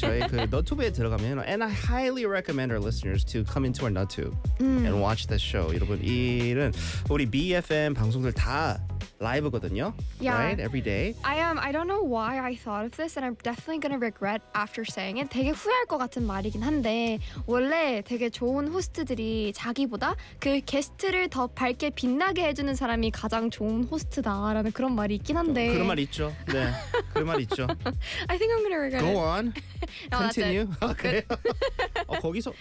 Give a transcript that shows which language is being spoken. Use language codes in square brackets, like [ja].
[ko] 저희 그 너튜브에 들어가면, [en] and I highly recommend our listeners to come into our 너튜브 and watch the show. [ko] 여러분, 이는 우리 BFM 방송들 다 라이브거든요. [en] Yeah. Right? Every day. I don't know why I thought of this and I'm definitely going to regret after saying it. [ko] 되게 후회할 것 같은 말이긴 한데 원래 되게 좋은 호스트들이 자기보다 그 게스트를 더 밝게 빛나게 해주는 사람이 가장 좋은 호스트다라는 그런 말이 있긴 한데 그런 말 있죠. 네. 그런 말 있죠. [en] I think I'm going to regret Go it. Go on. No, Continue. [ko] 그래요? 거기서